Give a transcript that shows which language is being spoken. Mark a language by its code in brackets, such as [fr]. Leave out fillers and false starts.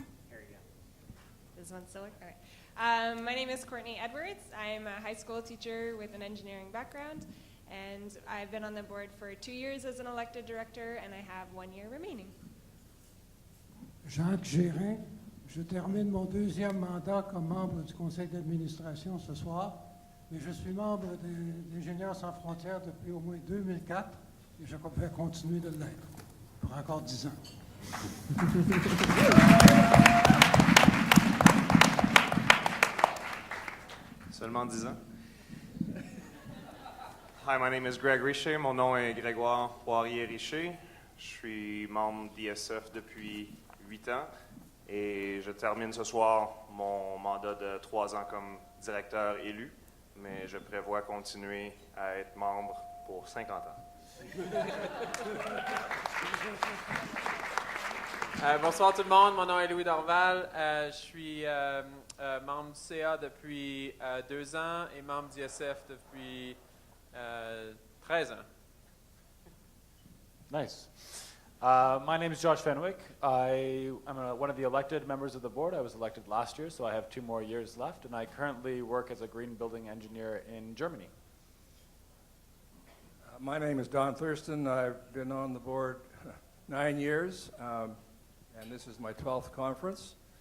[en] Here you go. Does one still work? All right. My name is Courtney Edwards. I'm a high school teacher with an engineering background, and I've been on the board for 2 years as an elected director, and I have 1 year remaining. [fr] Jacques Gérin, je termine mon 2e mandat comme membre du conseil d'administration ce soir, mais je suis membre d'Ingénieurs sans frontières depuis au moins 2004 et je vais continuer de l'être pour encore 10 ans. Seulement 10 ans. [en] Hi, my name is Greg Richer. [fr] Mon nom est Grégoire Poirier-Richer. Je suis membre d'ISF depuis 8 ans et je termine ce soir mon mandat de 3 ans comme directeur élu, mais je prévois continuer à être membre pour 50 ans. Bonsoir tout le monde, mon nom est Louis Dorval. Je suis membre du CA depuis 2 ans et membre d'ISF depuis 13 ans. [en] Nice. My name is Josh Fenwick. I am one of the elected members of the board. I was elected last year, so I have 2 more years left, and I currently work as a green building engineer in Germany. My name is Don Thurston. I've been on the board 9 years, and this is my 12th conference.